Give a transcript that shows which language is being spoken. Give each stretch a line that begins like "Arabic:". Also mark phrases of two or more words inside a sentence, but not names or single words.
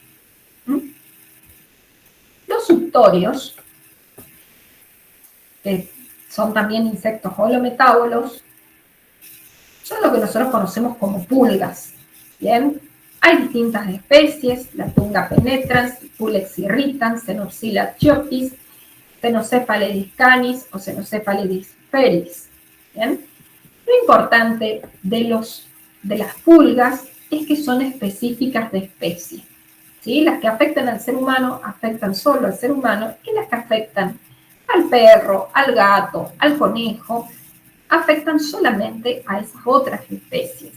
Spanish: Los suctorios, que son también insectos holometábolos, son lo que nosotros conocemos como pulgas. Bien, hay distintas especies: la Tunga penetrans, Pulex irritans, Xenopsila chiopis, Cenocephalidis canis o Cenocephalidis feris. Bien, lo importante de las pulgas es que son específicas de especie. ¿Sí? Las que afectan al ser humano afectan solo al ser humano, y las que afectan al perro, al gato, al conejo, afectan solamente a esas otras especies.